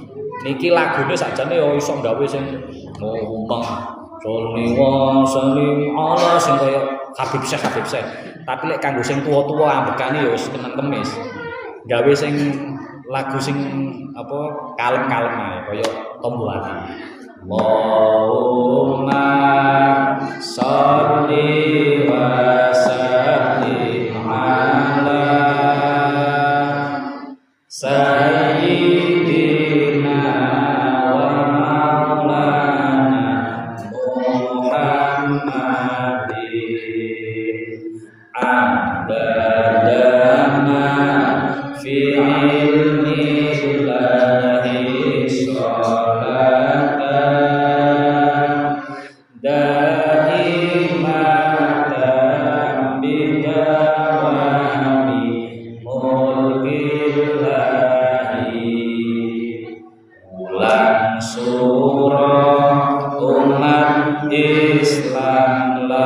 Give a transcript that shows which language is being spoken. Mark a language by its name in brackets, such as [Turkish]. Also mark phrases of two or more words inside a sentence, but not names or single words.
[Javanese] Niki lagune sakjane ya iso gawe sing umpeng [Arabic] صل وسلم على [Javanese] sing kaya Habib Syekh. Tapi lek kanggo sing tuwa-tuwa ambekane ya wis kenen kemis. Gawe sing lagu sing apa kalem-kalem ae kaya Tombo Ati. [Arabic] اللهم صل وسلم على سيدنا ومولانا محمد عددما في علم الله صلاة دائمة بدوام ملك الله [Javanese] ulang surah umat Islam